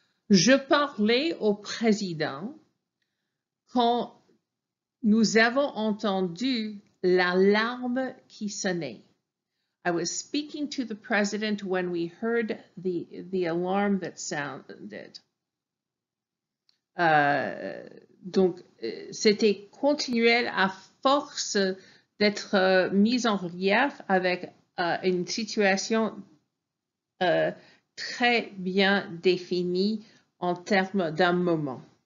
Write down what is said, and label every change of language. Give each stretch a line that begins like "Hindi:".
French: Je parlais au président quand nous avons entendu l'alarme qui sonnait.
English: I was speaking to the president when we heard the alarm that sounded.
French: Donc, c'était continuel à force d'être mis en relief avec une situation très bien définie en termes d'un moment.